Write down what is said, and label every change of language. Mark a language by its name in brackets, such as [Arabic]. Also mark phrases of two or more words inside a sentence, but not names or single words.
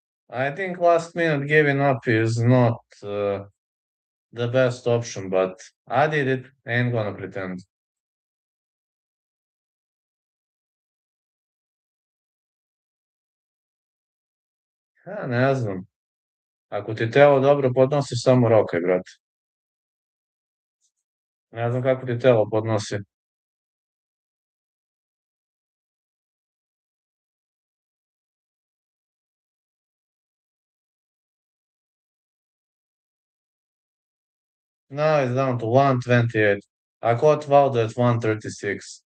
[English] I think last minute giving up is not the best option, but I did it. Ain't gonna pretend. [Serbian] Ja, ne znam. Ako ti telo dobro podnosi, samo rokaj, brate. Ne znam kako ti telo podnosi. [English] No, it's down to 128. I caught Valdo at 136.